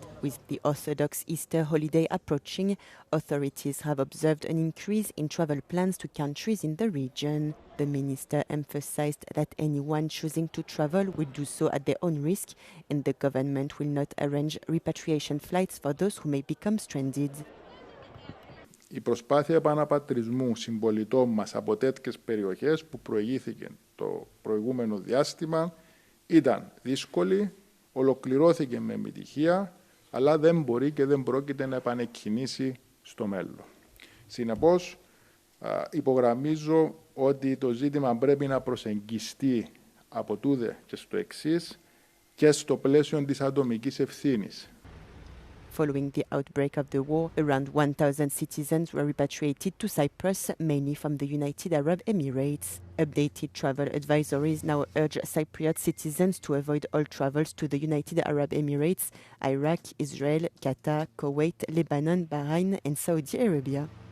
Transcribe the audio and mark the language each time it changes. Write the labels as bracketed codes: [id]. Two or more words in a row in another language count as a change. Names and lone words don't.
[en] With the Orthodox Easter holiday approaching, authorities have observed an increase in travel plans to countries in the region. The minister emphasized that anyone choosing to travel will do so at their own risk, and the government will not arrange repatriation flights for those who may become stranded. [el] Η προσπάθεια επαναπατρισμού συμπολιτών μας από τέτοιες περιοχές που προηγήθηκε το προηγούμενο διάστημα ήταν δύσκολη, ολοκληρώθηκε με επιτυχία, αλλά δεν μπορεί και δεν πρόκειται να επανεκκινήσει στο μέλλον. Συνεπώς, υπογραμμίζω ότι το ζήτημα πρέπει να προσεγγιστεί από τούδε και στο εξής και στο πλαίσιο της ατομικής ευθύνης. [en] Following the outbreak of the war, around 1,000 citizens were repatriated to Cyprus, mainly from the United Arab Emirates. Updated travel advisories now urge Cypriot citizens to avoid all travels to the United Arab Emirates, Iraq, Israel, Qatar, Kuwait, Lebanon, Bahrain, and Saudi Arabia.